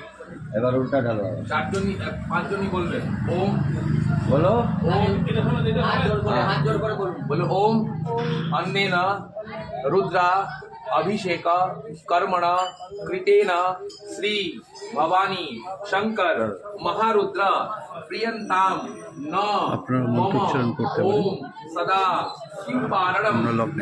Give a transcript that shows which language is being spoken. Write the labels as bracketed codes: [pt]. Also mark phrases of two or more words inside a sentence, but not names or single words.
[bn] এবার উল্টা ঢালো। চারজনই পাঁচজনই বলবেন ওম। বলো ওম হাত জোর করে বলুন। [sa] बोलो ओम अन्नेन रुद्रा अभिषेक कर्मण कृतेन श्री भवानी शंकर महारुद्र प्रियंताम न [bn] আপনারা मम মন্ত্রোচ্চারণ করতে পারেন। [sa] ओम सदा शिवपारणम [bn] আমরা লগ্নে